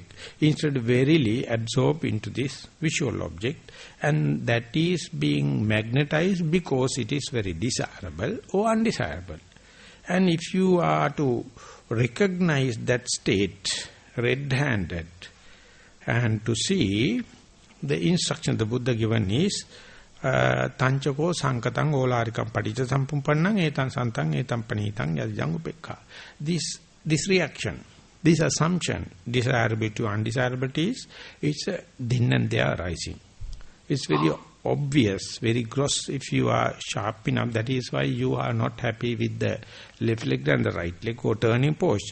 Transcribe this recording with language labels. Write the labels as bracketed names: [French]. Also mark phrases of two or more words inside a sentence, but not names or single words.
[English] Instead, verily absorb into this visual object, and that is being magnetized because it is very desirable or undesirable. And if you are to recognize that state red-handed and to see, the instruction the Buddha given is [Pali] Tanchako sankatang olarikam padicca sampumpannang etan santang etan panitang yadjang upekha. [English] This reaction, this assumption, desirability or undesirability, it's then and there arising. It's very obvious, very gross if you are sharp enough. That is why you are not happy with the left leg and the right leg or turning posture.